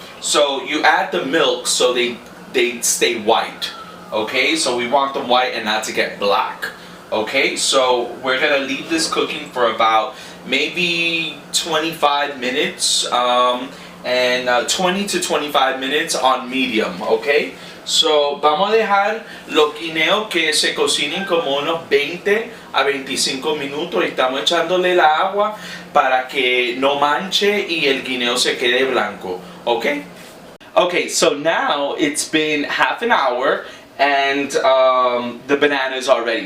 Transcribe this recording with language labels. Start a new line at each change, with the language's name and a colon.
English: So you add the milk so they stay white, okay? So we want them white and not to get black, okay? So we're gonna leave this cooking for about maybe 25 minutes and 20 to 25 minutes on medium, okay?
Spanish: So vamos a dejar los guineos que se cocinen como unos 20 a 25 minutos. Estamos echándole la agua para que no manche y el guineo se quede blanco, okay?
English: Okay, so now it's been half an hour and the bananas are ready.